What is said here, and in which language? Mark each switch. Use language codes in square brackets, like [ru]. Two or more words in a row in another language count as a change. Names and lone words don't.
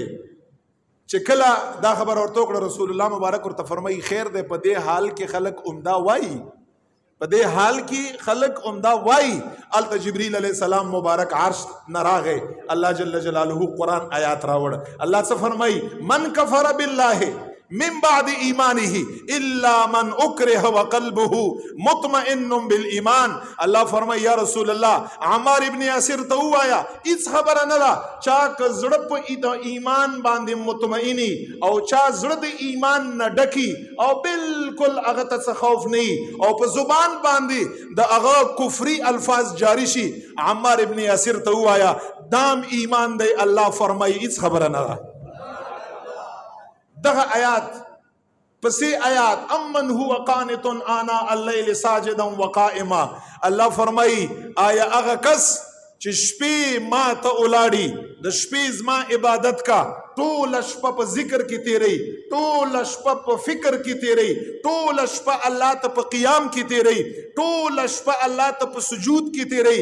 [ps] چې کله دا خبر ورته وکړه رسول الله مبارک ورته فرمایي خیر دی، په دې حال کې خلک عمده وایي، په دې حال کې خلک عمده وایي. الته جبريل علیہ السلام مبارک عرش نه راغی، الله [ar] جل جلاله [ps] قرآن آیات راوړ. الله څه فرمایي؟ [ar] من کفر بالله من بعد ایمانه الا من اکره وقلبه مطمئن بالایمان. [ps] الله فرمایي یا رسول الله عمار ابن یاسر ته وایا هیڅ خبره نه ده چا که زړه په ایمان باندې مطمئنی او چا زړه د ایمان نه ډکی او بالکل هغه ته خوف نه او په زبان باندې د هغه کفري الفاظ جاری شي، عمار ابن یاسر ته وایا دام ایمان دی. الله فرمایي هیڅ خبره نه ده. دغه آیات پسې آیات [ar] امن هو قانت آناء الليل ساجدا وقائما. [ps] الله فرمایي آیا هغه کس چې شپې ما ته ولاړي، د شپې زما عبادت کا، ټوله شپه په ذکر کې تیری، ټوله شپه په فکر کې تیری، ټوله شپه الله ته په قیام کې تیری، ټوله شپه الله ته په سجود کې تیری.